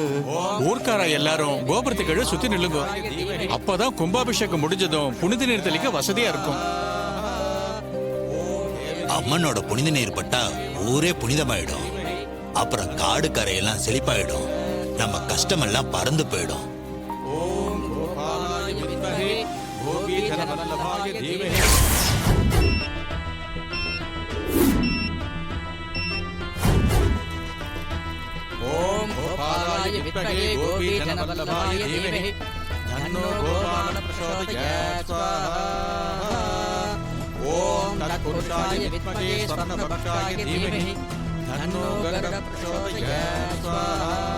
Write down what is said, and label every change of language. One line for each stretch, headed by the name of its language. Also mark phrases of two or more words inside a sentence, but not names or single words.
Tamil: ஊர்க்கார எல்லாரும் கோபுரத்துக்கு சுத்தி நில்லுங்க. அப்பதான் கும்பாபிஷேகம் முடிஞ்சதும் புனித நீர் தெளிக்க வசதியா இருக்கும். அம்மனோட புனித நீர் பட்டா ஊரே புனிதமாயிடும். அப்புறம் காடு கரையெல்லாம் செழிப்பாயிடும். நம்ம கஷ்டமெல்லாம் பறந்து போயிடும்.
Sanskrit: ॐ गोपालाय विद्महे जनवल्लभाय धीमहि ओम गोपालाय विद्महे गोपी जनवल्लभाय धीमहि तन्नो गोपाल प्रचोदयात् स्वाहा ओम तत्पुरुषाय विद्महे स्वर्णभक्षाय धीमहि तन्नो गरुड प्रचोदयात् स्वाहा